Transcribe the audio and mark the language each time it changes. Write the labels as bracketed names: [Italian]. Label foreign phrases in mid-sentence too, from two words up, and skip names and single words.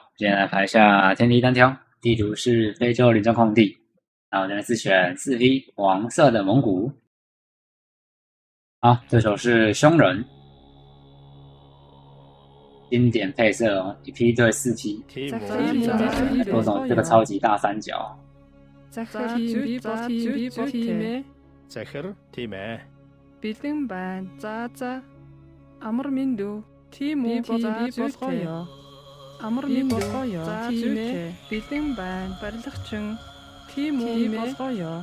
[Chinese] 今天来排一下天地单挑，地图是非洲领政空地。那我这边是选4匹黄色的蒙古。好，对手是匈人，经典配色哦，1匹对4匹，多种这个超级大三角。 [Mongolian] захир тийм ээ. Бэлэн байна. За. Амар миндүү. Тийм үү. Болгоё. Амар миндүү. Тийм ээ. Бэлэн байна. Барилгачин. Тийм үү. Болгоё.